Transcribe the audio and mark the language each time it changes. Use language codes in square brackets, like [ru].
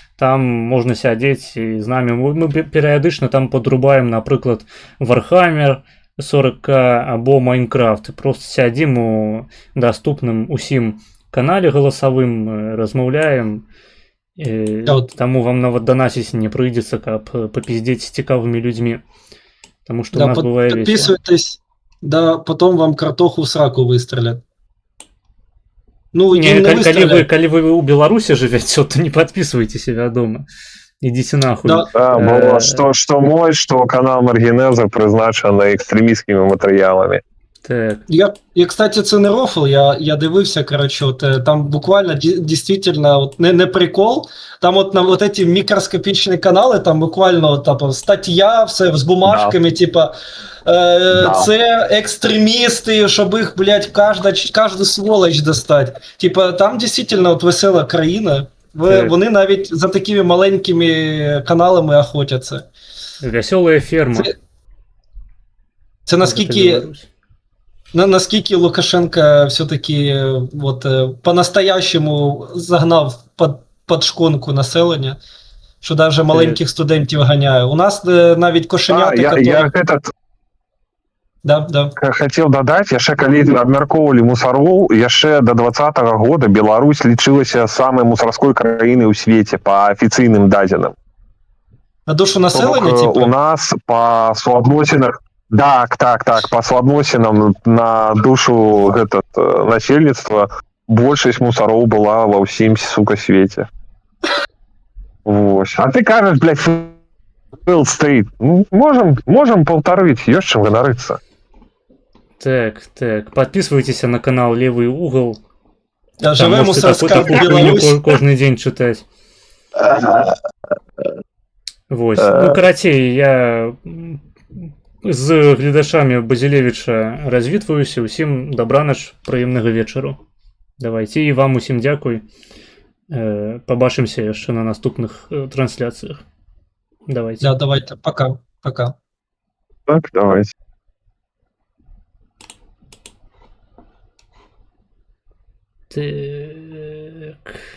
[be] Там можна сядзець і з намі. Мы перыядычна там подрубаем, напрыклад, Warhammer 40К або Майнкрафт. Просто сядзім у даступным усім канале галасавым, размаўляем. Таму вам нават данасіць не прыйдзецца, каб папиздзець з цікавымі людзьмі. Таму што у нас бывае весела. [ru] Подписывайтесь, да, потом вам картоху в сраку выстрелят. [be] Ну, калі вы ў Беларусі жывяце, то не [ru] подписывайтеся, [be] вядома. Ідзіце нахуй. Да, што мой, што канал Маргинеза прызначаны экстрэміскімі матэрыяламі. Так. [ru] Я, кстати, [uk] це не рофл, я дивився, [ru] короче, там буквально действительно не прикол, там на вот эти микроскопичные каналы, там буквально [uk] стаття, все з бумажками, [ru] да. [uk] Типа, це екстремісти, щоб їх, блядь, кожну сволоч достать. Типа, [ru] там действительно [uk] весела країна, вони навіть за такими маленькими каналами охотяться. Весела ферма. Це наскільки... Наскільки Лукашенко все-таки [ru] по-настоящему [uk] загнав під шконку населення, що навіть маленьких студентів ганяє. У нас навіть кошенята... Да. [ru] Хотел додать, [be] яшчэ калі абмяркоўвалі мусароў, яшчэ до 2020 года Беларусь лічылася самай мусарской краінай у свеце по афіцыйным дадзеным. [ru] На душу населення, типа? [be] У нас по суадносінах Так, по суадносінам на душу насельніцтва большасць мусароў была ва ўсім, сука, свеце. Вось. А ты кажаш, блядь, фейл стейт. Можем паўтарыць, ёсць чым ганарыцца. [ru] Так, подписывайтесь на канал Левый угол. [uk] Живе мусорська Беларусь. [be] Кожны дзень чытаць. Вось. Ну, карацей, я... з гледачамі Базілевіча развітваюся. Усім дабранач, прыемнага вечару. Давайте, і вам усім дзякуй. Пабачымся яшчэ на наступных трансляцыях. Давайте. [ru] Да, давайте. Пока. [be] Так, давайте. Так.